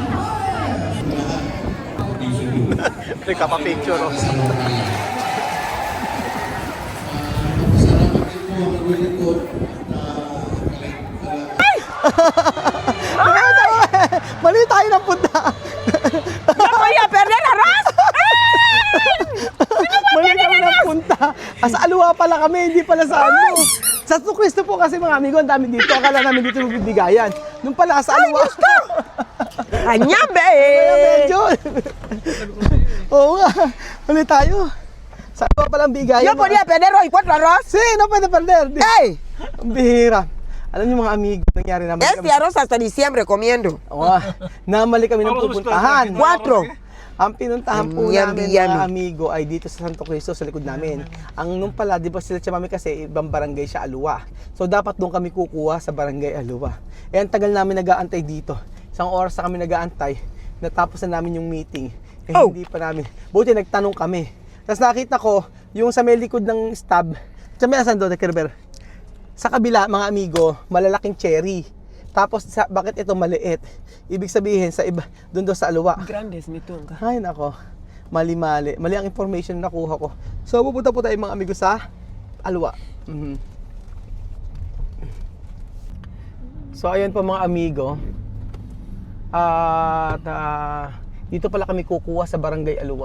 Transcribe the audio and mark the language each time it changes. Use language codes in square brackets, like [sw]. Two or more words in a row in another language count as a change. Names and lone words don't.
[tl] Nagkapa-picture oh. Mali tayo ng punta. [es] ¡No voy a perder arroz! [tl] Mali kami ng punta. Sa Aluwa pala kami, hindi pala sa ano. Sa Santo Cristo po kasi mga amigo, ang dami dito. Akala namin dito magbibigayan. Nung pala sa Aluwa. ¡Añabe! Kaya medyo. Oo nga. Mali tayo. Sa Aluwa palang bigayan. [es] Yo podía perder hoy 4 arroz. Sí, no puede perder. ¡Ey! [tl] Ang bihira. Alam niyo mga amigo, nangyari naman [es] Este arroz hasta diciembre comiendo. [tl] namali kami ng pupuntahan. 4. Ang pinuntahan po namin Yummy. mga amigo ay dito sa Santo Cristo sa likod namin. Ang nung pala, di ba sila Chamame kasi ibang barangay siya Aluwa. So dapat doon kami kukuha sa barangay Aluwa. Eh ang tagal namin nag-aantay dito. 1 oras na kami nag-aantay. Natapos na namin yung meeting. Eh hindi pa namin. Buti nagtanong kami. Tapos nakita ko yung sa may likod ng stab. Chamame, asan doon, Kerber? Sa kabila, mga amigo, malalaking cherry. Tapos, bakit ito maliit? Ibig sabihin, sa iba, doon daw sa Aluwa. [es] Grandes, mi tunga. [tl] Ay, nako. Mali-mali. Mali ang information na nakuha ko. So, pupunta po tayo mga amigo sa Aluwa. So ayan po mga amigo. At dito pala kami kukuha sa Barangay Aluwa.